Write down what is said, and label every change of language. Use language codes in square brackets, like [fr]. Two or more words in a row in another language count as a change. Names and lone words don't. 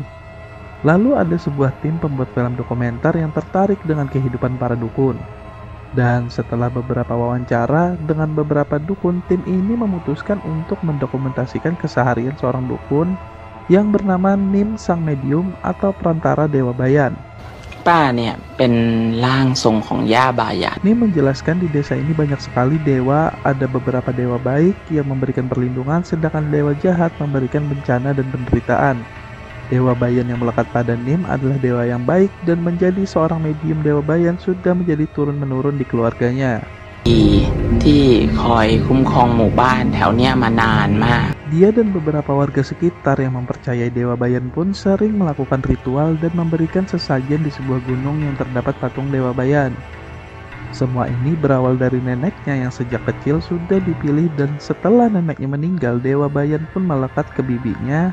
[id] Lalu ada sebuah tim pembuat film dokumenter yang tertarik dengan kehidupan para dukun. Dan setelah beberapa wawancara dengan beberapa dukun, tim ini memutuskan untuk mendokumentasikan keseharian seorang dukun yang bernama Nim Sang Medium atau perantara Dewa Bayan. [th] ป้าเนี่ยเป็นร่างทรงของย่าบายัน [id] Nim menjelaskan di desa ini banyak sekali dewa, ada beberapa dewa baik yang memberikan perlindungan sedangkan dewa jahat memberikan bencana dan penderitaan. Dewa Bayan yang melekat pada Nim adalah dewa yang baik dan menjadi seorang medium Dewa Bayan sudah menjadi turun-menurun di keluarganya. [th] ที่คอยคุ้มครองหมู่บ้านแถวเนี้ยมานานมาก [id] Dia dan beberapa warga sekitar yang mempercayai Dewa Bayan pun sering melakukan ritual dan memberikan sesajen di sebuah gunung yang terdapat patung Dewa Bayan. Semua ini berawal dari neneknya yang sejak kecil sudah dipilih dan setelah neneknya meninggal, Dewa Bayan pun melekat ke bibinya.